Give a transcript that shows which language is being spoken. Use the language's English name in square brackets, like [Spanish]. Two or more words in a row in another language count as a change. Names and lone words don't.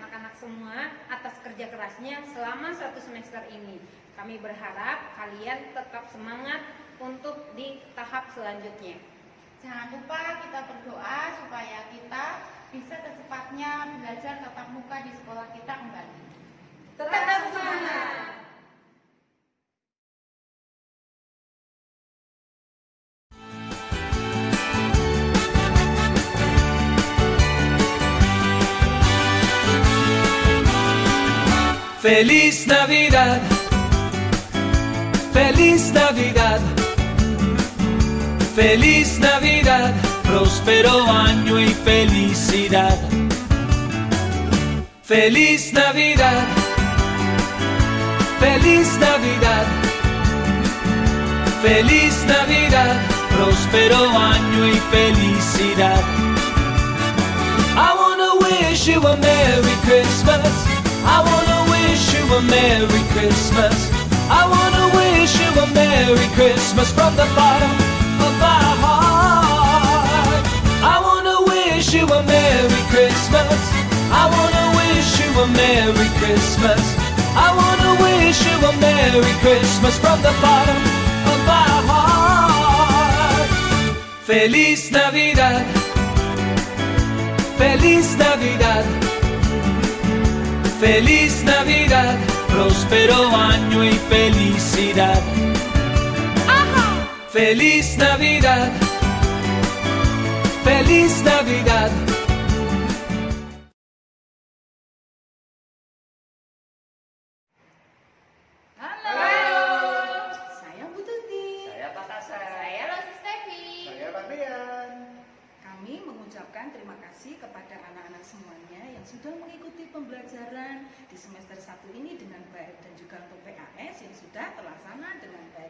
[Indonesian] anak-anak semua atas kerja kerasnya selama 1 semester ini. Kami berharap kalian tetap semangat untuk di tahap selanjutnya. Jangan lupa kita berdoa supaya kita bisa secepatnya belajar tatap muka di sekolah kita kembali. Tetap semangat! [Spanish] Feliz Navidad, Feliz Navidad, Feliz Navidad, próspero año y felicidad. Feliz Navidad, Feliz Navidad, Feliz Navidad, próspero año y felicidad. [English] I wanna wish you a Merry Christmas. I wanna wish you a Merry Christmas. I wanna wish you a Merry Christmas from the bottom of my heart. I wanna wish you a Merry Christmas. I wanna wish you a Merry Christmas. I wanna wish you a Merry Christmas from the bottom of my heart. [Spanish] Feliz Navidad, Feliz Navidad, Feliz Navidad, próspero año y felicidad. Feliz Navidad, Feliz Navidad. [Indonesian] Saya Bu Tuti. Saya Pak Hasan. Saya Rosi Stevi. Saya Pak Rian. Kami mengucapkan terima kasih kepada anak-anak semuanya yang sudah mengikuti pembelajaran di semester 1 ini dengan baik dan juga untuk PAS yang sudah terlaksana dengan baik.